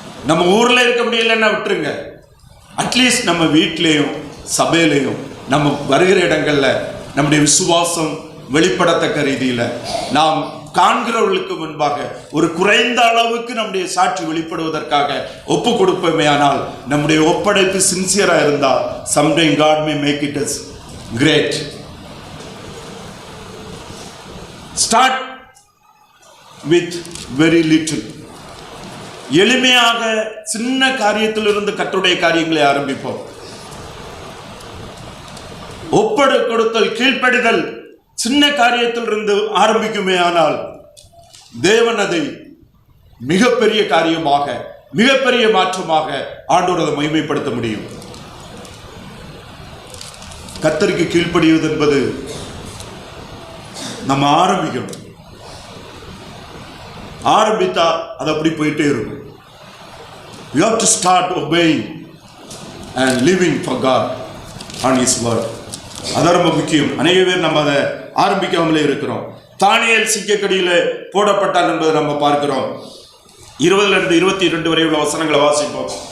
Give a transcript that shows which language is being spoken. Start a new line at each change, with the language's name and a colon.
Tamil: நம்ம ஊர்ல இருக்க முடியலன்னா விட்டுருங்க. அட்லீஸ்ட் நம்ம வீட்டிலையும் சபையிலையும் நம்ம வருகிற இடங்கள்ல நம்முடைய விசுவாசம் வெளிப்படத்தக்க ரீதியில நாம் காண்கிறவர்களுக்கு முன்பாக ஒரு குறைந்த அளவுக்கு நம்முடைய சாட்சி வெளிப்படுவதற்காக ஒப்பு கொடுப்போமே. ஆனால் நம்முடைய ஒப்படைப்பு சின்சியரா இருந்தால்
English: sometime God may make it as great. Start with very little.
Tamil: எளிமையாக சின்ன காரியத்திலிருந்து கர்த்தருடைய காரியங்களை ஆரம்பிப்போம். ஒப்படை கொடுத்தல், கீழ்ப்படிதல் சின்ன காரியத்திலிருந்து ஆரம்பிக்குமே ஆனால் தேவன் அதை மிகப்பெரிய காரியமாக, மிகப்பெரிய மாற்றமாக ஆண்டவர் அதை மகிமைப்படுத்த முடியும். கர்த்தருக்கு கீழ்ப்படிவது என்பது நம்ம ஆரம்பித்தா அது அப்படி போயிட்டே இருக்கும்.
English: You have to start obeying and living for God on His word.
Tamil: அது ரொம்ப முக்கியம். அநேக பேர் நம்ம அதை ஆரம்பிக்காமலே இருக்கிறோம். தானியேல் சிங்கக்கடியில போடப்பட்டார் என்பதை நம்ம பார்க்கிறோம். 20 to 22 வரை உள்ள வசனங்களை வாசிப்போம்.